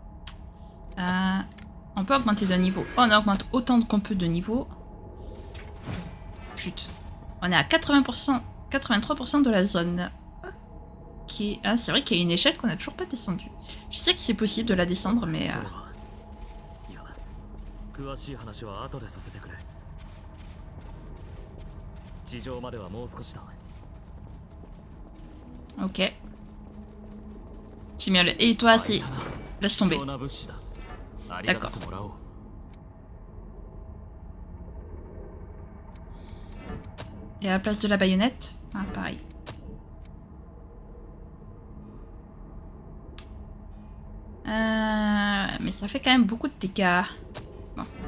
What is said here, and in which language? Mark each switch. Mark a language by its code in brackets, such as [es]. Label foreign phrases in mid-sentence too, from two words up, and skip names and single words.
[fr] On peut augmenter de niveau. Oh, on augmente autant qu'on peut de niveau. Chut. On est à 80%, 83% de la zone. Ok. Ah, c'est vrai qu'il y a une échelle qu'on a toujours pas descendue. Je sais que c'est possible de la descendre, mais... [ja] そうだいや詳しい話は後でさせてくれ地上まではもう少しだ [fr] Ok. Chimiel. Et toi, c'est... Laisse tomber. [ja] 貴重な物資だありがたくもらおう [fr] Et à la place de la baïonnette? Ah, pareil. Mais ça fait quand même beaucoup de dégâts. Bon.